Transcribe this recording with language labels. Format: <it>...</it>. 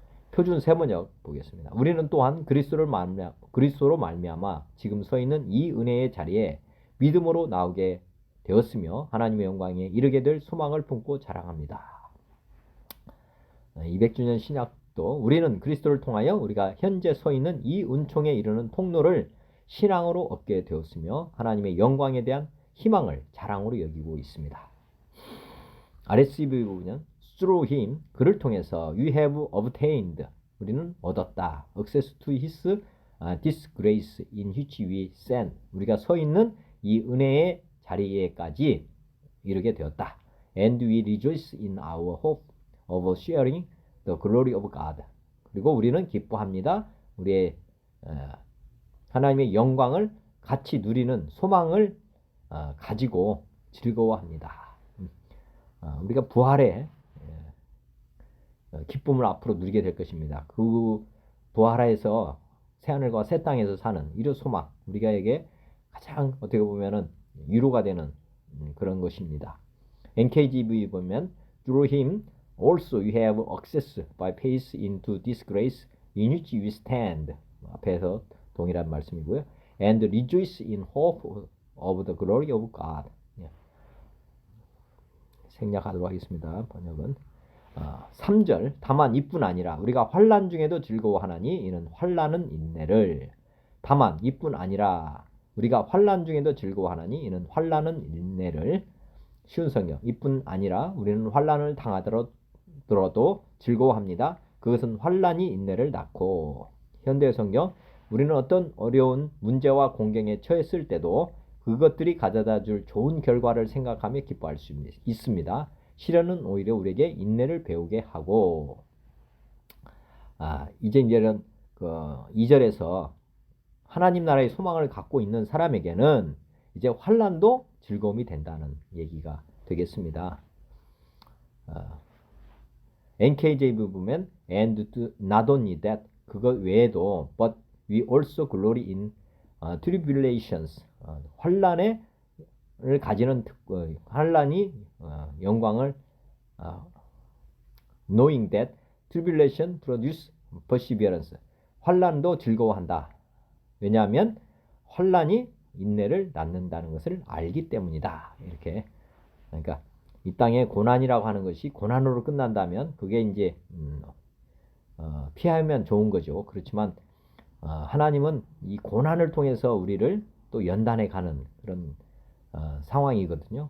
<ko>표준 세번역 보겠습니다. 우리는 또한 그리스도로 말미암아 지금 서 있는 이 은혜의 자리에 믿음으로 나오게 되었으며 하나님의 영광에 이르게 될 소망을 품고 자랑합니다. 200주년 신약도 우리는 그리스도를 통하여 우리가 현재 서 있는 이 은총에 이르는 통로를 신앙으로 얻게 되었으며 하나님의 영광에 대한 희망을 자랑으로 여기고 있습니다. RSV 부분은</ko> <en>through him,</en> <ko>그를 통해서</ko> <en>we have obtained,</en> <ko>우리는 얻었다.</ko> <en>access to his this grace in which we stand,</en> <ko>우리가 서 있는 이 은혜의 자리에까지 이르게 되었다.</ko> <en>And we rejoice in our hope of sharing the glory of God,</en> <ko>그리고 우리는 기뻐합니다. 우리의 하나님의 영광을 같이 누리는 소망을 가지고 즐거워합니다. 우리가 부활의 기쁨을 앞으로 누리게 될 것입니다. 그 부활에서 새하늘과 새 땅에서 사는 이런 소망, 우리가에게 가장 어떻게 보면은 위로가 되는 그런 것입니다.</ko> <en>NKJV 보면 through him also you have access by faith into this grace in which we stand,</en> <ko>앞에서 동일한 말씀이고요.</ko> <en>And rejoice in hope of the glory of God.</en> <ko>생략하도록 하겠습니다. 번역은 3절 다만 이뿐 아니라 우리가 환난 중에도 즐거워하나니 이는 환난은 인내를. 다만 이뿐 아니라 우리가 환난 중에도 즐거워하나니 이는 환난은 인내를. 쉬운 성경. 이뿐 아니라 우리는 환난을 당하더라도 즐거워합니다. 그것은 환난이 인내를 낳고. 현대 성경. 우리는 어떤 어려운 문제와 공경에 처했을 때도 그것들이 가져다 줄 좋은 결과를 생각하며 기뻐할 수 있습니다. 시련은 오히려 우리에게 인내를 배우게 하고. 이제는 2절에서 하나님 나라의 소망을 갖고 있는 사람에게는 이제 환난도 즐거움이 된다는 얘기가 되겠습니다.</ko> <en>NKJV 보면 and not only that</en> <ko>그것 외에도</ko> <en>but we also glory in tribulations</en> <ko>환난을 가지는 환난이 영광을</ko> <en>knowing that tribulation produce perseverance</en> <ko>환난도 즐거워한다. 왜냐하면 환난이 인내를 낳는다는 것을 알기 때문이다. 이렇게. 그러니까 이 땅의 고난이라고 하는 것이 고난으로 끝난다면 그게 이제 피하면 좋은 거죠. 그렇지만 하나님은 이 고난을 통해서 우리를 또 연단해 가는 그런 상황이거든요.</ko>